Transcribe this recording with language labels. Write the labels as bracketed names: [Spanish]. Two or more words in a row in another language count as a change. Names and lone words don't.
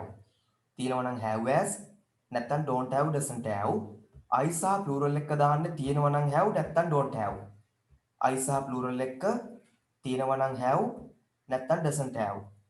[Sinhala] තියෙනවා නම් have as නැත්නම් [English] don't have doesn't have. [Sinhala] I සහ plural එක දාන්න තියෙනවා නම් have නැත්නම් [English] don't have. [Sinhala] I සහ plural එක තියෙනවා නම් have නැත්නම් [English] doesn't have.